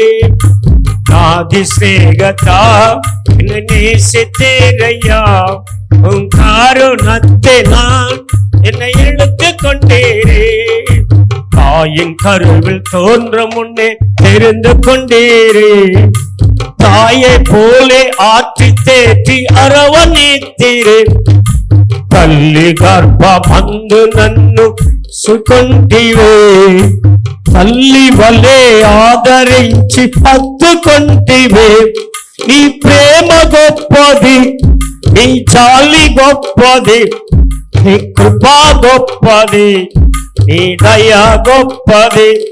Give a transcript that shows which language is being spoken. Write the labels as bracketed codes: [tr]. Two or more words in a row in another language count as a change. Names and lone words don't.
[ta] ஆதி ஸ்நேகத்தால் என்னை நேசித்தீரையா, உன் கருணத்தினால் என்னை இழுத்து கொண்டீரே. தாயின் கருவில் தோன்ற முன்னே தெரிந்து கொண்டீரே. தாயை போலே ஆற்றி தேற்றி அரவணைத்தீரே. [te] తల్లి గర్భమందు నన్ను సుకొంటివే, తల్లి వలే ఆదరించి హత్తుకొంటివే. నీ ప్రేమ గొప్పది, నీ జాలి గొప్పది, నీ కృప గొప్పది, నీ దయ గొప్పది.